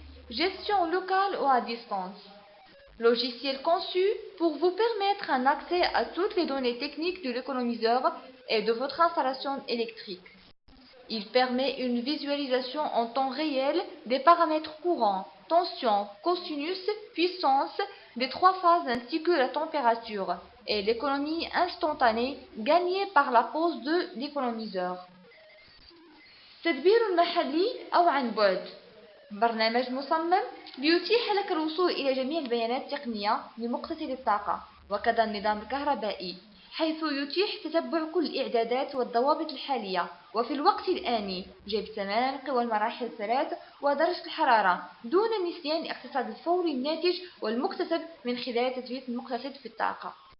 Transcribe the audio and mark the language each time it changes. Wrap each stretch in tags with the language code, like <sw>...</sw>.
<fr>Gestion locale ou à distance. Logiciel conçu pour vous permettre un accès à toutes les données techniques de l'économiseur et de votre installation électrique. Il permet une visualisation en temps réel des paramètres courants, tension, cosinus, puissance des trois phases ainsi que la température et l'économie instantanée gagnée par la pose de l'économiseur.</fr> <ar>تدبير محلي أو عن بعد. برنامج مصمم ليتيح لك الوصول إلى جميع البيانات التقنية لمقتصد الطاقة وكذا النظام الكهربائي، حيث يتيح تتبع كل الإعدادات والضوابط الحالية وفي الوقت الآني، جيب السمانق والمراحل الثلاث ودرجة الحرارة دون نسيان الاقتصاد الفوري الناتج والمكتسب من خلال تثبيت المقتصد في الطاقة.</ar>